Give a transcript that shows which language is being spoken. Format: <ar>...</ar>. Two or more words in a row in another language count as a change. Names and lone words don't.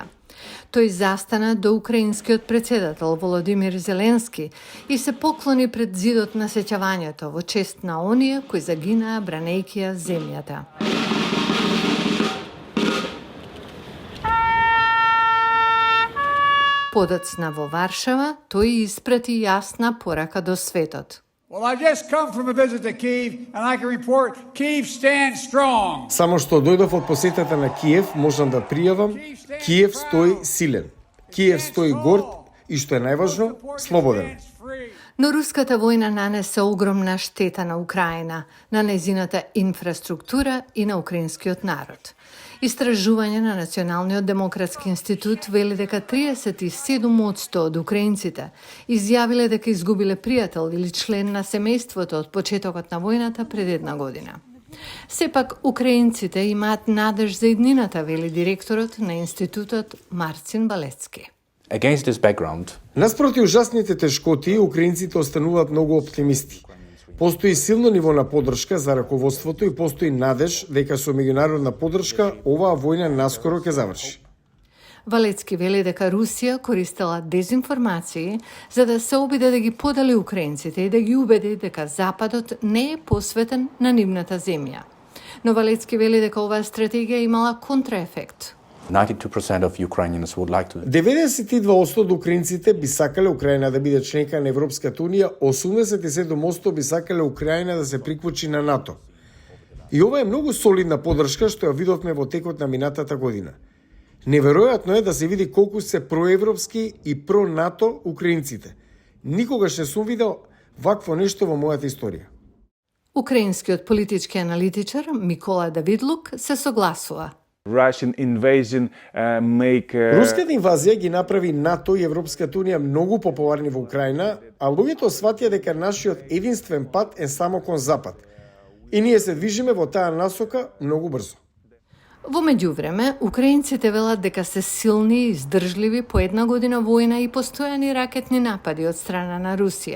<mk>Тој застана до украинскиот председател Володимир Зеленски и се поклони пред зидот на сеќавањето во чест на оние кои загинаа бранејќи ја земјата. Подоцна во Варшава, тој испрати јасна порака до светот.</mk> <en>Well, I just come from a visit to Kyiv, and I can report Kyiv stands strong.</en> <mk>Само што дојдов од посетата на Киев, можам да пријавам, Киев стои силен. Киев стои горд и што е најважно, слободен. Но руската војна нанесе огромна штета на Украина, на незината инфраструктура и на украинскиот народ. Истражување на Националниот демократски институт вели дека 37% од украинците изјавиле дека изгубиле пријател или член на семејството од почетокот на војната пред една година. Сепак, украинците имаат надеж за иднината, вели директорот на институтот Марцин Балецки.</mk> <en>Against this background,</en> <mk>Наспроти ужасните тешкоти, украинците остануваат многу оптимисти. Постои силно ниво на поддршка за раководството и постои надеж дека со меѓународна поддршка оваа војна наскоро ќе заврши. Валецки вели дека Русија користела дезинформации за да се обиде да ги подели украинците и да ги убеди дека Западот не е посветен на нивната земја. Но Валецки вели дека оваа стратегија имала контраефект.</mk> <en>92% of Ukrainians would like to.</en> <mk>92% од украинците би сакале Украина да биде членка на Европската Унија, 87% би сакале Украина да се приклучи на НАТО. И ова е многу солидна поддршка што ја видовме во текот на минатата година. Неверојатно е да се види колку се проевропски и про-НАТО украинците. Никогаш не сум видел вакво нешто во мојата историја. Украинскиот политички аналитичар Микола Давидлук се согласува.</mk> <en>Russian invasion make</en> <mk>Руската инвазија ги направи НАТО и Европската Унија многу популарни во Украина, а луѓето сватија дека нашиот единствен пат е само кон запад. И ние се движиме во таа насока многу брзо. Во меѓувреме, украинците велат дека се силни и издржливи по една година војна и постојани ракетни напади од страна на Русија.</mk>